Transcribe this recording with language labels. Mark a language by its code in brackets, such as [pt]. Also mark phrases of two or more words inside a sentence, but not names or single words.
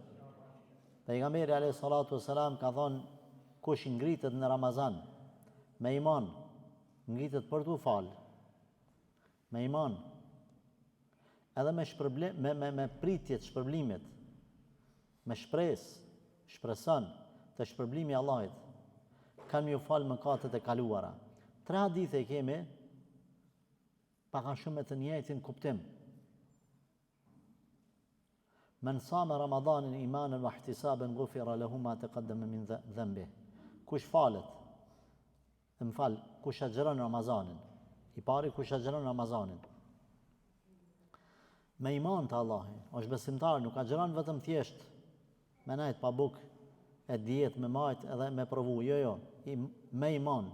[sq] Pejgamberi [ar] عليه الصلاة والسلام [sq] ka thonë, kush ngritet në Ramazan me iman, ngritet për t'u falë, me iman, edhe me pritjet shpërblimit, me shpreson të shpërblimi Allahit, kanë ju falë mëkatet e kaluara. 3 hadithe kemi, paka shumë të njëjtin kuptim. [ar] من صام رمضان إيمانا واحتسابا غفر له ما تقدم من ذنبه. [sq] Kush falet, kush agjeron Ramazanin, i pari kush agjeron Ramazanin, me iman të Allahi, është besimtar, nuk agjeron vetëm thjesht, me najt pa buk, e djet me majt edhe me provu, jo, me iman.